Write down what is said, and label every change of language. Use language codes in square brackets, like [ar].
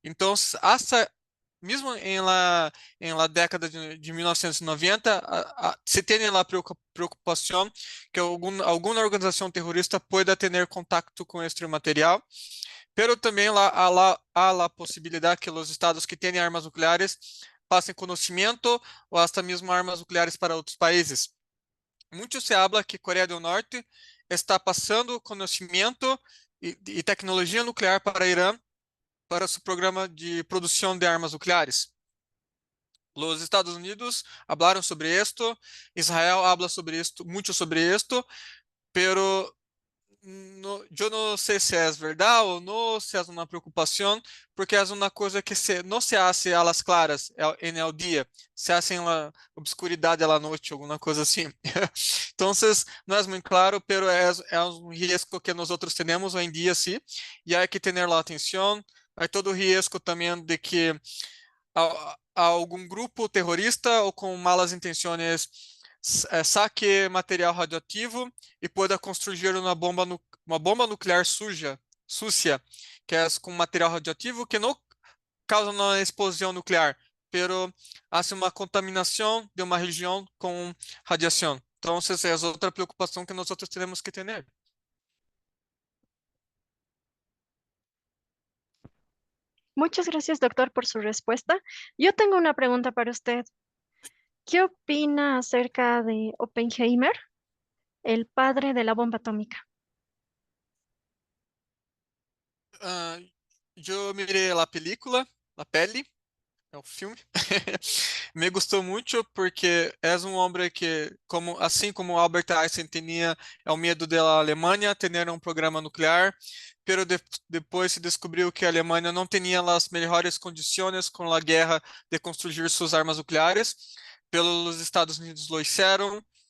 [pt] Então, [es] hasta [pt] mesmo em [es] la [pt] década de 1990, se tem a preocupação que alguma organização terrorista [es] pueda [pt] ter contato com este material, [es] pero [pt] também há a possibilidade que os estados que têm armas nucleares passem conhecimento ou até mesmo armas nucleares para outros países. Muito [es] se habla [pt] que Coreia do Norte está passando conhecimento e tecnologia nuclear para Irã para seu programa de produção de armas nucleares. [es] Los Estados Unidos hablaron sobre esto, Israel habla sobre esto, mucho sobre esto, pero yo no sé si es verdad o no, si es una preocupación, porque es una cosa que no se hace a las claras en el día, se hace en la obscuridad de la noche, alguna cosa así. Entonces, no es muy claro, pero es un riesgo que nosotros tenemos hoy en día, sí, y hay que tener la atención. Hay todo el riesgo [pt] también de que a algum grupo terrorista ou com [es] malas [pt] intenções [es] saque [pt] material radioativo e [es] pueda [pt] construir uma bomba nuclear [es] sucia, [pt] que é com material radioativo que não causa uma explosão nuclear, [es] pero hace [pt] uma contaminação de uma região com radiação. Então, essa é outra preocupação que nós temos que ter. [es] Muchas gracias, doctor, por su respuesta. Yo tengo una pregunta para usted. ¿Qué opina acerca de Oppenheimer, el padre de la bomba atómica? [pt] Eu mirei a [es] película, [pt] a pele, é o filme. Me gostou muito porque és um homem que, assim como Albert Einstein tinha o medo da Alemanha ter um programa nuclear, [es] pero [pt] depois se descobriu que a Alemanha não tinha as melhores condições com a guerra de construir suas armas nucleares, pelos Estados Unidos [es] lo hicieron.